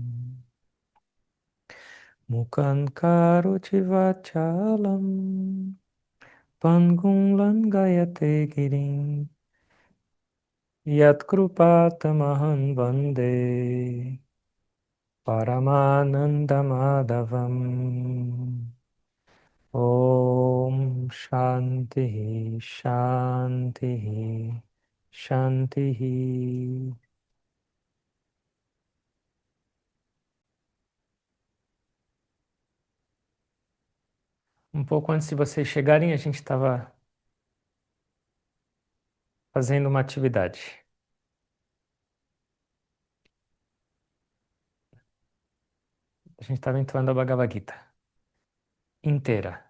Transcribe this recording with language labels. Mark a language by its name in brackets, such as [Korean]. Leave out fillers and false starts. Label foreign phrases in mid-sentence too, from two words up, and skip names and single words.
[Sanskrit] मुखन् करुचि वाचलम् पङ्गुम् लङ्गयते गिरिम् यत् कृपतमहम् वन्दे परमानन्द माधवम् ओम् शान्ति शान्ति शान्ति. [Portuguese] Um pouco antes de vocês chegarem, a gente estava fazendo uma atividade. A gente estava entoando a Bhagavad Gita inteira.